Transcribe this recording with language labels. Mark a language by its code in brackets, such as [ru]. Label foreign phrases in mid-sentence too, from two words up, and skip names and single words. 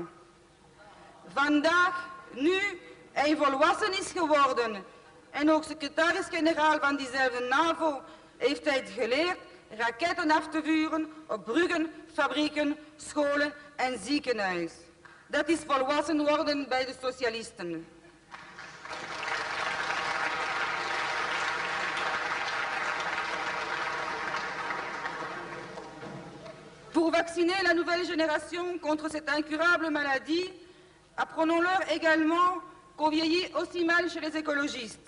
[nl] Vandaag, nu hij volwassen is geworden en ook secretaris-generaal van diezelfde NAVO, heeft hij het geleerd raketten af te vuren op bruggen, fabrieken, scholen en ziekenhuizen. Dat is volwassen worden bij de socialisten. [fr] Pour vacciner la nouvelle génération contre cette incurable maladie, apprenons-leur également qu'on vieillit aussi mal chez les écologistes.